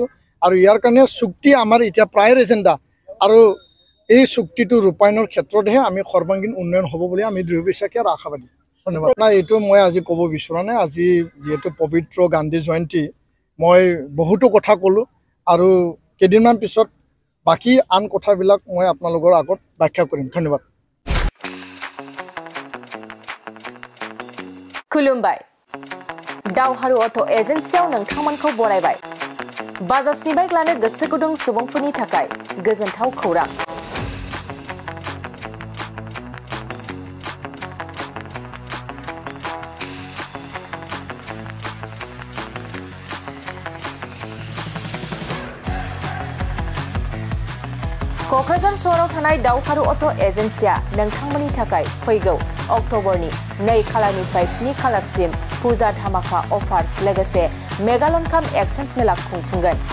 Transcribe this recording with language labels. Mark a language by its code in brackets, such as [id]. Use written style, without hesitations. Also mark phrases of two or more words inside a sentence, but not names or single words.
[as] আৰু ইয়াৰ কাৰণে চুক্তি আমাৰ এতিয়া প্ৰায় এজেণ্ডা আৰু এই চুক্তিটো ৰূপায়ণৰ ক্ষেত্ৰতহে আমি সৰ্বাংগীন উন্নয়ন হ'ব বুলি আমি দৃঢ় বিশ্বাসী আৰু আশাবাদী। ধন্যবাদ না এইটো মই আজি ক'ব বিচৰা নাই আজি যেহেতু পবিত্ৰ গান্ধী জয়ন্তী মই বহুতো কথা ক'লো আৰু কেইদিনমান পিছত বাকি আন কথাবিলাক মই আপোনালোকৰ আগত ব্যাখ্যা কৰিম ধন্যবাদ [brx] खुलुमबाय दावहारु अट' एजेन्सियाव नोंथांमोनखौ बरायबाय बाजाजनि बाइक लानो गोसो गुदुं सुबुंफोरनि थाखाय गोजोनथाव खौरां क'क्राझार सहराव थानाय दावहारु अट' एजेन्सिया नोंथांमोननि थाखाय फैगौ अक्ट'बरनि 2 खालारनिफ्राय 7 खालारसिम फुजा धामाका अफार्स लोगोसे मेगालन काम एक्सचेन्ज मेला खुंफुंगोन